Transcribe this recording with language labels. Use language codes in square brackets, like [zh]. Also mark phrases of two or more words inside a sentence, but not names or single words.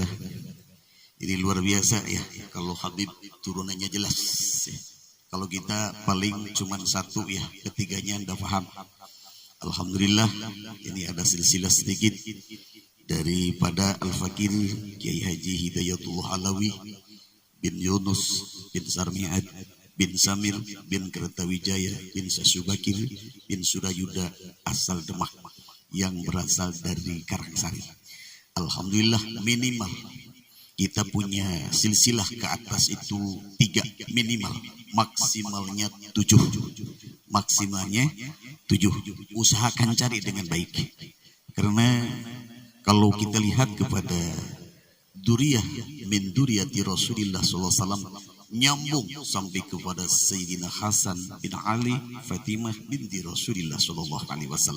[id] Ini luar biasa ya, kalau Habib turunannya jelas ya. Kalau kita paling cuman satu ya, ketiganya Anda paham. Alhamdulillah, ini ada silsilah sedikit daripada Al-Fakir Kiai Haji Hidayatullah Alawi bin Yunus bin Sarmi'ad bin Samir bin Kertawijaya bin Sasubakir bin Surayuda asal Demak yang berasal dari Karangsari. Alhamdulillah, minimal kita punya silsilah ke atas itu 3 minimal, maksimalnya 7. Maksimalnya 7. Usahakan cari dengan baik. Karena kalau kita lihat kepada [ar] ذرية من ذرية [id] Rasulullah SAW, nyambung sampai kepada Sayyidina Hasan bin Ali Fatimah binti Rasulullah SAW.